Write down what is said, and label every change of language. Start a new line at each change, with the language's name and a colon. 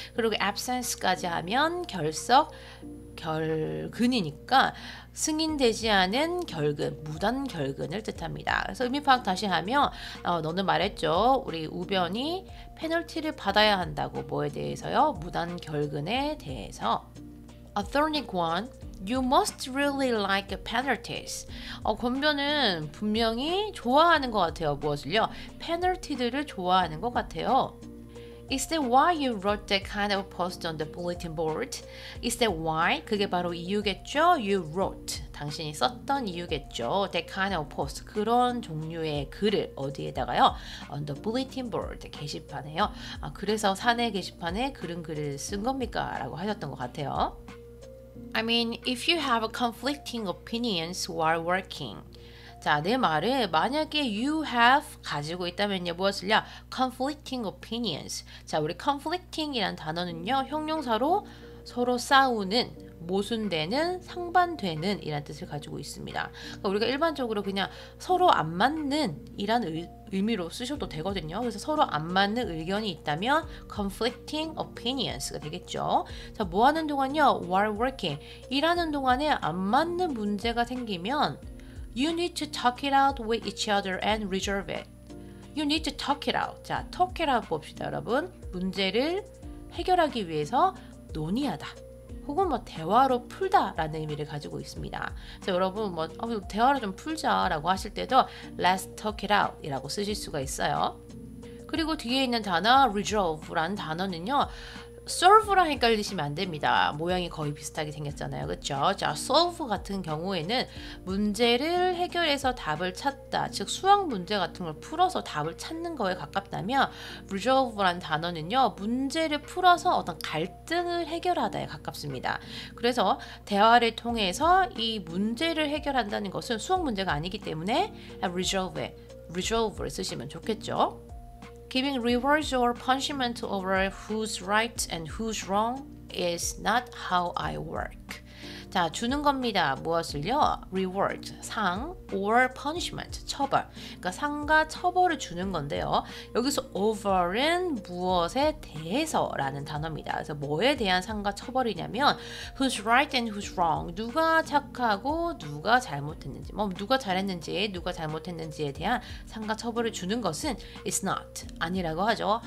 Korean: 그리고 absence까지 하면 결석, 결근이니까 승인되지 않은 결근, 무단 결근을 뜻합니다. 그래서 의미 파악 다시 하면 너는 말했죠. 우리 우변이 페널티를 받아야 한다고. 뭐에 대해서요? 무단 결근에 대해서.
English: Attorney Kwon, you must really like penalties.
Korean: 권변은 분명히 좋아하는 것 같아요. 무엇을요? 페널티들을 좋아하는 것 같아요.
English: Is that why you wrote that kind of post on the bulletin board? Is that why?
Korean: 그게 바로 이유겠죠?
English: You wrote.
Korean: 당신이 썼던 이유겠죠.
English: That kind of post.
Korean: 그런 종류의 글을 어디에다가요?
English: On the bulletin board.
Korean: 게시판에요. 그래서 사내 게시판에 그런 글을 쓴 겁니까? 라고 하셨던 것 같아요.
English: I mean, if you have conflicting opinions while working.
Korean: 자, 내 말을 만약에
English: you have
Korean: 가지고 있다면요, 무엇을요?
English: conflicting opinions.
Korean: 자, 우리 conflicting이란 단어는요, 형용사로 서로 싸우는, 모순되는, 상반되는 이란 뜻을 가지고 있습니다. 그러니까 우리가 일반적으로 그냥 서로 안 맞는 이란 의미로 쓰셔도 되거든요. 그래서 서로 안 맞는 의견이 있다면 conflicting opinions가 되겠죠. 자, 뭐 하는 동안요?
English: while working.
Korean: 일하는 동안에 안 맞는 문제가 생기면
English: You need to talk it out with each other and resolve it. You need to talk it out.
Korean: 자, talk it out 봅시다, 여러분. 문제를 해결하기 위해서 논의하다. 혹은 뭐 대화로 풀다라는 의미를 가지고 있습니다. 그래서 여러분 뭐 대화로 좀 풀자라고 하실 때도
English: Let's talk it out
Korean: 이라고 쓰실 수가 있어요. 그리고 뒤에 있는 단어 resolve라는 단어는요, solve랑 헷갈리시면 안 됩니다. 모양이 거의 비슷하게 생겼잖아요. 그렇죠? 자, solve 같은 경우에는 문제를 해결해서 답을 찾다, 즉 수학 문제 같은 걸 풀어서 답을 찾는 거에 가깝다면 resolve라는 단어는요, 문제를 풀어서 어떤 갈등을 해결하다에 가깝습니다. 그래서 대화를 통해서 이 문제를 해결한다는 것은 수학 문제가 아니기 때문에 resolve를 쓰시면 좋겠죠.
English: Giving rewards or punishment over who's right and who's wrong is not how I work.
Korean: 자, 주는 겁니다. 무엇을요?
English: reward, 상, or punishment, 처벌.
Korean: 그러니까 상과 처벌을 주는 건데요. 여기서 over은 무엇에 대해서라는 단어입니다. 그래서 뭐에 대한 상과 처벌이냐면
English: who's right and who's wrong.
Korean: 누가 착하고 누가 잘못했는지, 뭐 누가 잘했는지, 누가 잘못했는지에 대한 상과 처벌을 주는 것은 is not, 아니라고 하죠.